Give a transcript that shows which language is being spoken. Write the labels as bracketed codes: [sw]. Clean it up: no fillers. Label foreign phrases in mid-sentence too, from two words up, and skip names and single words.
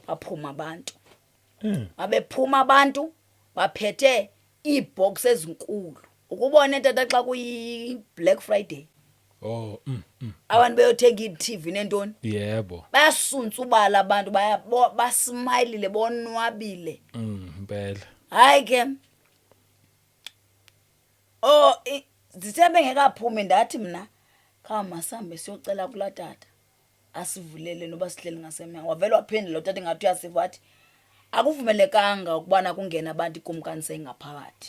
[xh] baphuma abantu babephuma abantu baphethe iibox ezinkulu ukubona tata xa kuyi Black Friday oh abantu beyothenga i-TV nentoni yebo bayasuntsa ubala abantu basmilile bonwabile impela hayi ke zithe bengekaphumi ndathi mna masambe siyocela kulaa tata asivulele noba sihleli ngasemnyango wavele waphendula utata ngathi uyasiva wathi akuvumelekanga ukubana kungena abantu ikumkani seyingaphakathi